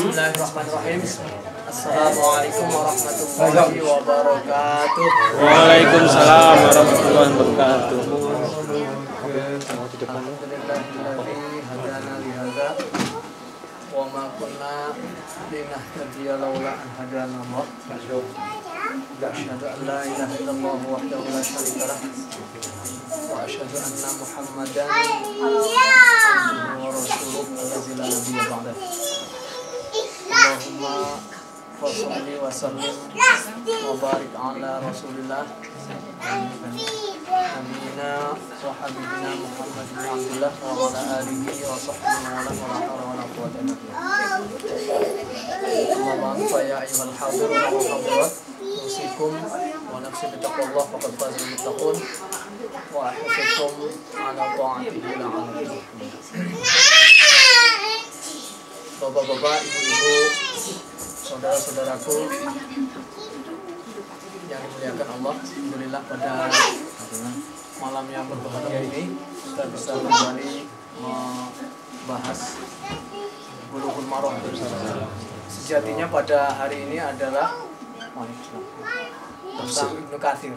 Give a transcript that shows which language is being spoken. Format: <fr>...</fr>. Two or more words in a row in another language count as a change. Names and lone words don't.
<ar>بسم الله الرحمن الرحيم. السلام عليكم ورحمة الله وبركاته. وعليكم السلام ورحمة الله وبركاته. الحمد لله الذي هدانا لهذا وما كنا لنهتدي لولا أن هدانا الله. أشهد أن لا إله إلا الله وحده لا شريك له وأشهد أن محمدا عبده ورسوله الذي لا نبي بعده. اللهم صل وسلم وبارك على رسول الله نبينا وحبيبنا محمد بن عبد الله وعلى آله وصحبه ولا حول ولا قوة إلا بالله. أما بعد، يا أيها الحاضرون والحاضرات، أوصيكم ونفسي بتقوى الله فقد فاز المتقون وأحثكم على طاعته لعلكم Bapak-bapak,</ar> <id>ibu-ibu, saudara-saudaraku yang dimuliakan Allah, alhamdulillah pada malam yang berbahagia ini kita bisa kembali membahas Bulughul Maram. Sejatinya pada hari ini adalah tentang Ibnu Katsir.</id>